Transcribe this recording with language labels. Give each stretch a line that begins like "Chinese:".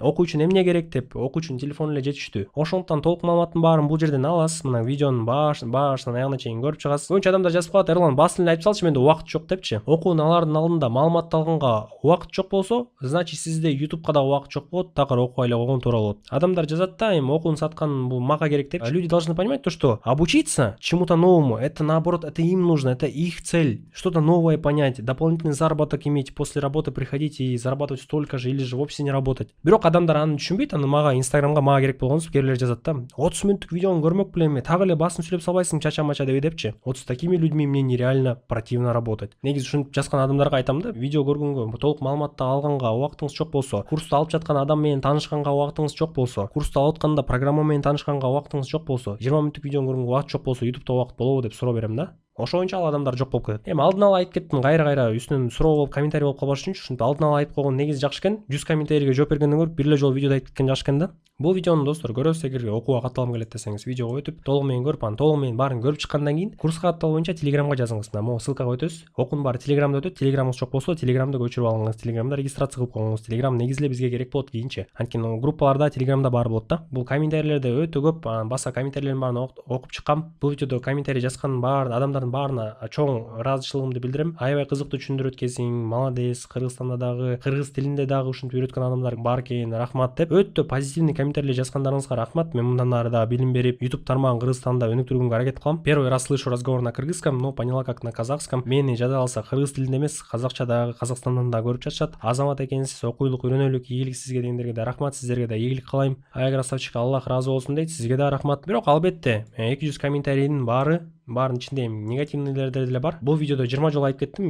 Kyrgyz: Окуу үчүн эмне керек деп, окуу үчүн телефон эле жетиштүү. Ошондуктан толук маалыматтын баарын бул жерден аласыз. Мына видеонун башынан аягына чейин көрүп чыгасыз. Көбүнчө адамдар жазып калат, Эрлан басын эле айтып салчы, менде убакыт жок депчи. Окуунун алардын алдында маалыматты алганга убакыт жок болсо,
Russian: значит
Kyrgyz: сизде YouTubeга да убакыт жок болот, такыр окубай эле койгон туура болот. Адамдар жазат да, эми окууну саткан бул мага керек деп.
Russian: Люди должны понимать то, что обучиться чему-то новому, это наоборот, это им нужно, это их цель. Что-то новое понять, дополнительный заработок иметь, после работы приходить и зарабатывать столько же или же вовсе не работать.
Kyrgyz: Бирок адамдар аны түшүнбөйт, аны мага Инстаграмга мага керек болгонсуп кээрлер жазат да. 30 мүнөттүк видеону көрмөк белем, так эле басын сүйлөп салбайсың чача-мача депчи.
Russian: Вот с такими людьми мне нереально противно работать.
Kyrgyz: Негизи ушинтип жазган адамдарга айтам да, видео көргөнгө, толук маалыматты алганга убактыңыз жок болсо, курсту алып жаткан адам менен таанышканга убактыңыз жок болсо, курсту алып атканда программа менен таанышканга убактыңыз жок болсо, 20 мүнөттүк видеону көргөнгө убакыт жок болсо, YouTube'да убакыт болобу деп суроо берем да. Ошо боюнча ал адамдар жок болуп кетет. Эми алдын ала айтып кеттим, кайра үстүнөн суроо болуп, комментарий болуп калбаш үчүнчү ушинтип алдын ала айтып койгон негизи жакшы экен. 100 комментарийге жооп бергенден көрүп бир эле жолу видеодо айтып кеткен жакшы экен да. Бул видеону достор көрөсүз, эгер окууга катталгым келет десеңиз, видеого өтүп, толугу менен көрүп, анан толугу менен баарын көрүп чыккандан кийин курска катталуу боюнча Телеграмга жазыңыз. Мына могу ссылкага өтөсүз. Окуунун баары Телеграмда өтөт. Телеграмыңыз жок болсо, Телеграмды көчүрүп алыңыз. Телеграмда регистрация кылып коюңуз. Телеграм негизи эле бизге керек болот кийинче. Анткени группаларда Телеграмда баары болот да. Бул комментарийлерде өтө көп, баса комментарийлердин баарын окуп чыккам. Бул видеодо комментарий жазган адамдардын баарына чоң ыраазычылыгымды билдирем. Аябай кызыктуу түшүндүрүп өткенсиң,
Russian: молодец,
Kyrgyz: Кыргызстанда дагы, кыргыз тилинде дагы ушинтип үйрөткөн адамдар бар экен, рахмат деп өтө позитивный комментарийлер жазгандарыңызга рахмат. Мен мындан ары дагы билим берип, YouTube тармагын Кыргызстанда өнүктүргөнгө аракет кылам.
Russian: Первый раз слышу разговор на кыргызском, но поняла как на казахском.
Kyrgyz: Мени жада алса кыргыз тилинде эмес, казакча дагы, Казакстандан да көрүп жатышат. Азамат экенсиз, окуйлук, үйрөнөлүк, ийгилик сизге дегендерге да рахмат, сиздерге да ийгилик каалайм.
Russian: Ай красавчик,
Kyrgyz: Аллах разы болсун дейт, сизге да рахмат. Бирок албетте 200 комментарийдин баары баарынын ичинде эми негативныйлер деле бар. Бул видеодо 20 жолу айтып кеттим.